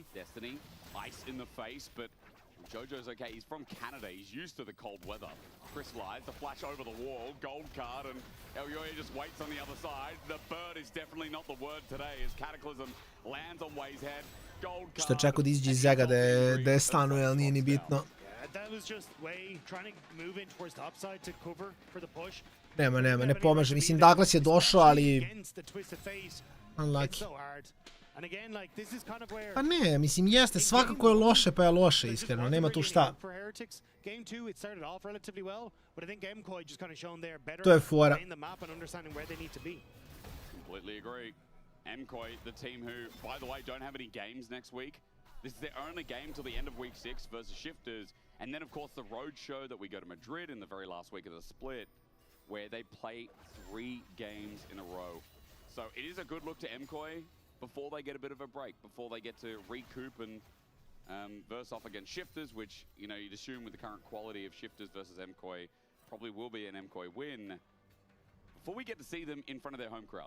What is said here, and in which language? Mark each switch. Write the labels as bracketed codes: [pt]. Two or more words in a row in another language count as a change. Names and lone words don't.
[en] Destiny, ice in the face, but Jojo's okay. He's from Canada. He's used to the cold weather. Crystallize, the flash over the wall, gold card, and Elyoya just waits on the other side. The bird is definitely not the word today as Cataclysm lands on Way's head. Gold card. [sr] Što je čekao da izađe iz Zega da je stanuje, ali nije ni bitno. [en] That was just Way trying to move in towards the upside to cover for the push. [sr] Nema, ne pomaže. Mislim, Douglas je došao, ali... Unlucky. Pa ne, mislim, jeste, svakako je loše, pa je loše, iskreno, nema tu šta. To je fora. [en] MKOI, the team who, by the way, don't have any games next week. This is their only game till the end of week 6 versus Shifters. And then, of course, the road show that we go to Madrid in the very last week of the split, where they play 3 games in a row. So it is a good look to MKOI before they get a bit of a break, before they get to recoup and verse off against Shifters, which, you know, you'd assume with the current quality of Shifters versus MKOI, probably will be an MKOI win, before we get to see them in front of their home crowd.